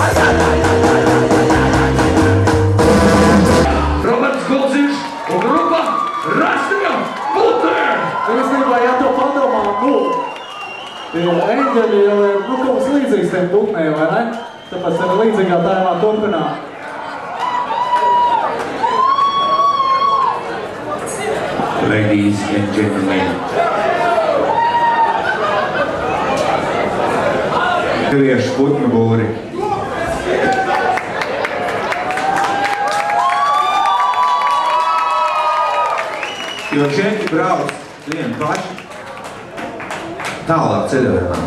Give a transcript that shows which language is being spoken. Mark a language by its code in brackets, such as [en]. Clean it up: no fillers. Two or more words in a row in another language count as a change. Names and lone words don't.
[lv] Roberts Goldziņš un grupa Rastīga Putēr! Es gribēju, ja to padomā, eņģeļi jau ir kaut līdzīgs tiem putnēm, vai ne? Tāpēc arī līdzīgā tēmā turpināt. [en] Ladies and gentlemen. [lv] Latviešu putnu būri. Jo čeķi brauc vieni paši tālāk ceļojumā.